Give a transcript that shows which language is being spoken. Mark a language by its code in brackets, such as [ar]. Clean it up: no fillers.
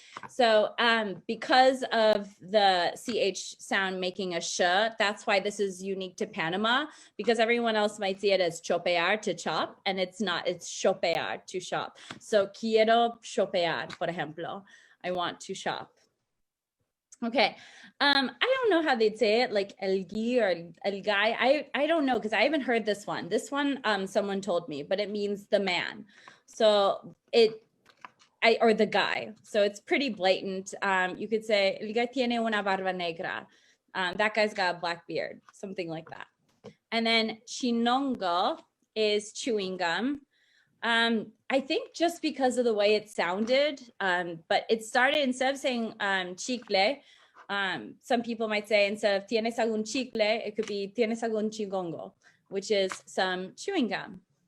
[en] So because of the CH sound making a sh, that's why this is unique to Panama, because everyone else might see it as chopear, to chop, and it's not, it's chopear, to shop. So [es] quiero chopear, por ejemplo. [en] I want to shop. Okay, I don't know how they'd say it, like el guy or el guy. I don't know because I haven't heard this one. This one, someone told me, but it means the man. So or the guy. So it's pretty blatant. [es] You could say el [en] guy [es] tiene una barba negra. [en] That guy's got a black beard, something like that. And then chinongo is chewing gum. I think just because of the way it sounded, but it started, instead of saying chicle, some people might say instead of [es] tienes algún chicle, [en] it could be [es] tienes algún chingongo, [en] which is some chewing gum.